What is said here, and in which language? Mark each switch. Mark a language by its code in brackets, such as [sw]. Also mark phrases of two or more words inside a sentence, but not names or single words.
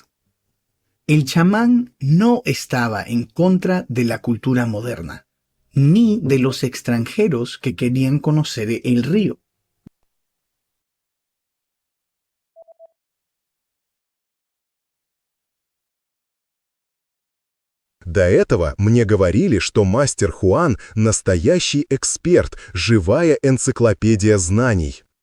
[es] El chamán no estaba en contra de la cultura moderna, ni de los extranjeros que querían conocer el río. [ru] До этого мне говорили, что мастер Хуан – настоящий эксперт, живая энциклопедия знаний.